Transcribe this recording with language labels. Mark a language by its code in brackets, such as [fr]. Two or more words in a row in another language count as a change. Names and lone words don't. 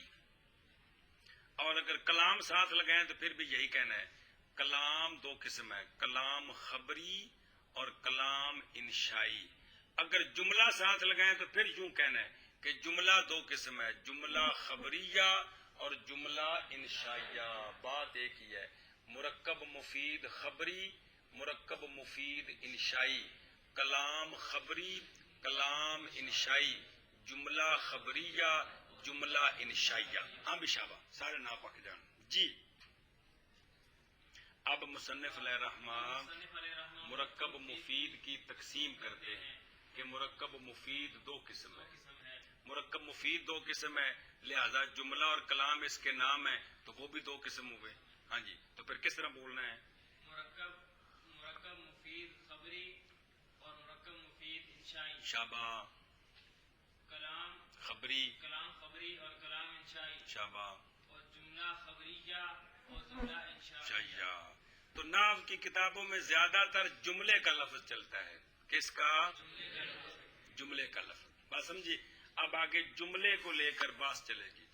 [ur] اور اگر کلام ساتھ لگائیں تو پھر بھی یہی کہنا ہے. کلام دو قسم ہے، کلام خبری اور کلام انشائی. اگر جملہ ساتھ لگائیں تو پھر یوں کہنا ہے کہ جملہ دو قسم ہے، جملہ خبریہ اور جملہ انشائیہ. بات ایک ہی ہے، مرکب مفید خبری، مرکب مفید انشائی. کلام خبری، کلام انشائی. جملہ خبریہ، جملہ انشائیہ. ہاں بھی شابہ، سارے نا پک جان. جی، اب مصنف علیہ الرحمن مرکب مفید کی تقسیم کرتے ہیں کہ مرکب مفید دو قسم ہے. مرکب مفید دو قسم ہے، لہذا جملہ اور کلام اس کے نام ہیں تو وہ بھی دو قسم ہوئے. ہاں جی، تو پھر کس طرح بولنا ہے؟ مرکب مفید خبری اور مرکب مفید انشائی. شابہ. کلام خبری، کلام خبری اور کلام انشائی. شابہ. اور جملہ خبریہ اور جملہ انشائی. شائیہ. تو نحو کی کتابوں میں زیادہ تر جملے کا لفظ چلتا ہے. کس کا؟ جملے کا لفظ. بات سمجھی؟ اب آگے جملے کو لے کر بات چلے گی.